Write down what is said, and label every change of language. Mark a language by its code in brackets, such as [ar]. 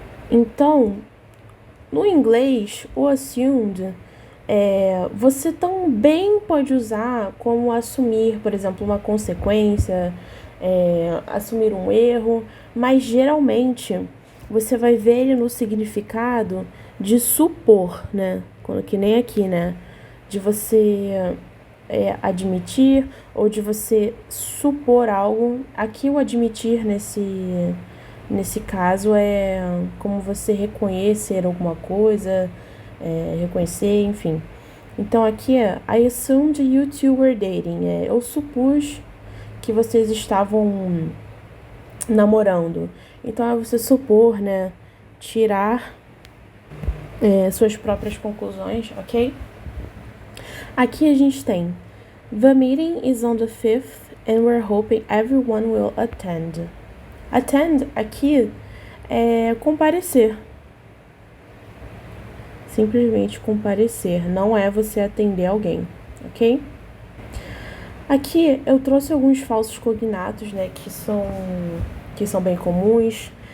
[pt] Então, no inglês, o assumed você também pode usar como assumir, por exemplo, uma consequência, assumir um erro, mas geralmente você vai ver ele no significado de supor, né? Que nem aqui, né? De você admitir ou de você supor algo. Aqui o admitir nesse caso é como você reconhecer alguma coisa, reconhecer, enfim. Então aqui [en] I assumed you two were dating. [pt] Eu supus que vocês estavam namorando. Então é você supor, né? Tirar suas próprias conclusões, ok? Aqui a gente tem [en] the meeting is on the 5th and we're hoping everyone will attend. [pt] Attend aqui é comparecer. Simplesmente comparecer, não é você atender alguém, ok? Aqui eu trouxe alguns falsos cognatos, né, que são bem comuns.